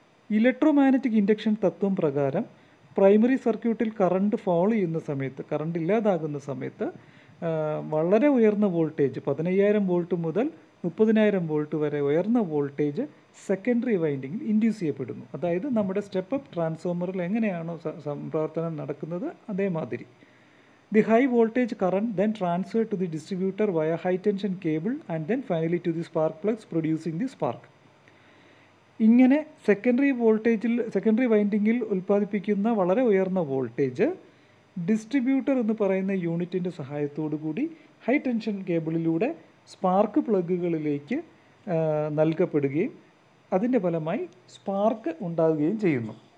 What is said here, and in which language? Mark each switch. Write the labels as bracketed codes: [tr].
[ml] Electromagnetic induction തത്വം പ്രകാരം primary സർക്യൂട്ടിൽ കറണ്ട് ഫോളോ ചെയ്യുന്ന സമയത്ത്, കറണ്ട് ഇല്ലാതാകുന്ന സമയത്ത് വളരെ ഉയർന്ന വോൾട്ടേജ് 15000 വോൾട്ട് മുതൽ 30000 വോൾട്ട് വരെ ഉയർന്ന വോൾട്ടേജ് സെക്കൻഡറി വൈൻഡിങ്ങിൽ ഇൻഡ്യൂസ് ചെയ്യപ്പെടുന്നു. അതായത് നമ്മുടെ സ്റ്റെപ്പ് അപ്പ് ട്രാൻസ്ഫോമറിൽ എങ്ങനെയാണോ പ്രവർത്തനം നടക്കുന്നത് അതേമാതിരി. [en] The high voltage current then transferred to the distributor via high tension cable and then finally to the spark plugs producing the spark. [ml] ഇങ്ങനെ സെക്കൻഡറി വൈൻഡിങ്ങിൽ ഉൽപ്പാദിപ്പിക്കുന്ന വളരെ ഉയർന്ന വോൾട്ടേജ് ഡിസ്ട്രിബ്യൂട്ടർ എന്ന് പറയുന്ന യൂണിറ്റിൻ്റെ സഹായത്തോടു കൂടി ഹൈ ടെൻഷൻ കേബിളിലൂടെ സ്പാർക്ക് പ്ലഗുകളിലേക്ക് നൽകപ്പെടുകയും അതിൻ്റെ ഫലമായി സ്പാർക്ക് ഉണ്ടാകുകയും ചെയ്യുന്നു.